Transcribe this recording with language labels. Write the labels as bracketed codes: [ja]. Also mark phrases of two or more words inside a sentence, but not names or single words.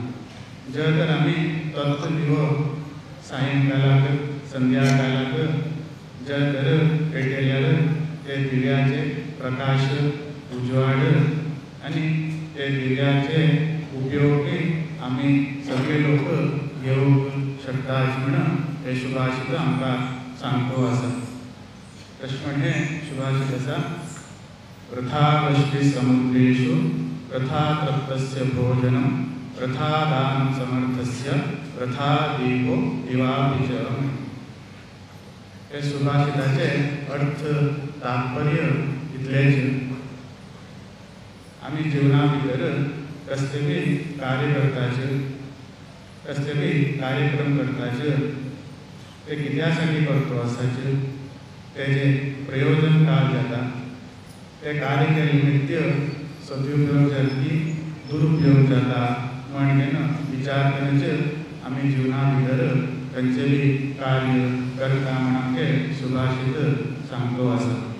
[kok] जर तर आमी तोच दिवो सायंकाळाक संध्याकाळाक जर तर पेटयल्यार ते दिव्याचे प्रकाश उजवाड आनी ते दिव्याचे उपयोग आमी सगळे लोक घेवंक शकता म्हणून हे सुभाषीत आमकां सांगतो आसा. तशें म्हणजे सुभाषीत आसा [sa] वृथा वृष्टि समुद्रेषु वृथा तृप्तस्य भोजनं वृथा दानं समर्थस्य वृथा दीपो दिवापि च. [kok] हे सुभाषिताचे अर्थ तात्पर्य इतलेच. आमी जिवना भितर कसले बी कार्य करताचे कसले बी कार्यक्रम करताचे ते कित्या साठी करतो आसाचे तेजे प्रयोजन काय जाता ते कार्य केले निमित्त सदुपयोग जातली दुरुपयोग जाता म्हणून विचार करूनच आमी जिवना भितर खंयचे बी कार्य करता म्हणाके सुभाषीत सांगतो आसा.